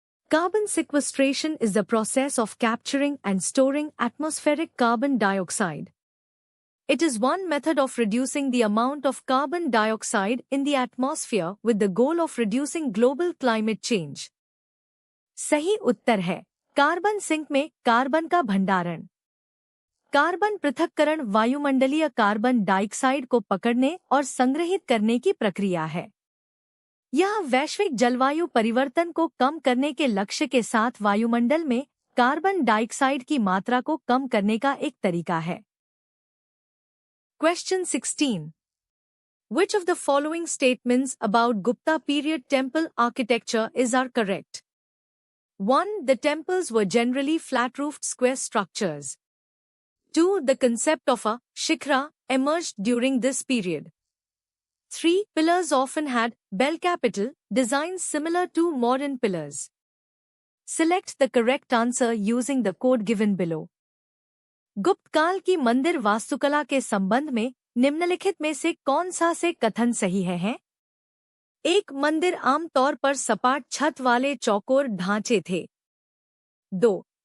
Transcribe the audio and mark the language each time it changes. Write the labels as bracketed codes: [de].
[en] Carbon sequestration is the process of capturing and storing atmospheric carbon dioxide. It is one method of reducing the amount of carbon dioxide in the atmosphere with the goal of reducing global climate change. [hi] सही उत्तर है carbon sink में carbon का भंडारण। Carbon पृथक्करण वायुमंडलीय carbon dioxide को पकड़ने और संग्रहित करने की प्रक्रिया है। यह वैश्विक जलवायु परिवर्तन को कम करने के लक्ष्य के साथ वायुमंडल में कार्बन डाइऑक्साइड की मात्रा को कम करने का एक तरीका है। [en] Question 16. Which of the following statements about Gupta period temple architecture are correct? 1. The temples were generally flat-roofed square structures. 2. The concept of a shikhra emerged during this period. 3. Pillars often had bell capital designs similar to modern pillars. Select the correct answer using the code given below. [hi] गुप्त काल की मंदिर वास्तुकला के संबंध में निम्नलिखित में से कौन सा से कथन सही है? 1. मंदिर आमतौर पर सपाट छत वाले चौकोर ढांचे थे। 2.